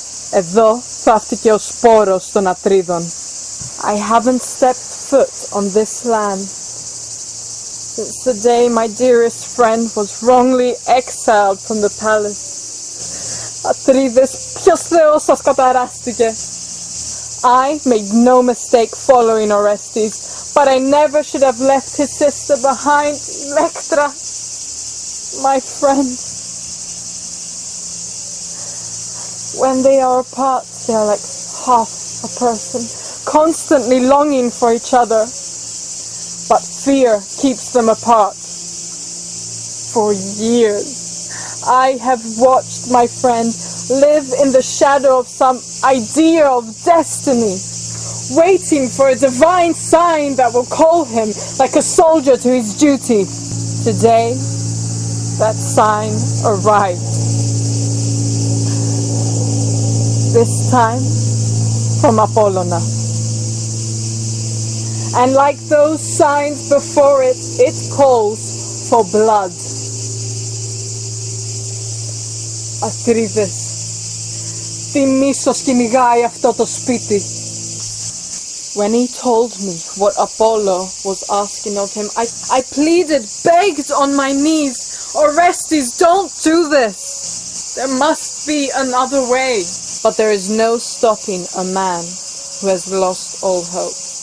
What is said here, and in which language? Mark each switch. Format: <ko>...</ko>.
<el>Εδώ θαύτηκε ο σπόρος των Ατρίδων.</el> <en>I haven't stepped foot on this land since the day my dearest friend was wrongly exiled from the palace.</en> <el>Ατρίδες, ποιος θεός σας καταράστηκε?</el> <en>I made no mistake following Orestes, but I never should have left his sister behind, Electra, my friend. When they are apart, they are like half a person, constantly longing for each other. But fear keeps them apart. For years, I have watched my friend live in the shadow of some idea of destiny, waiting for a divine sign that will call him like a soldier to his duty. Today, that sign arrived. This time, from Apollona. And like those signs before it, it calls for blood.</en> <el>Ατρίδες, τι μίσος κυνηγάει αυτό το σπίτι.</el> <en>When he told me what Apollo was asking of him, I pleaded, begged on my knees, Orestes, don't do this. There must be another way. But there is no stopping a man who has lost all hope.</en>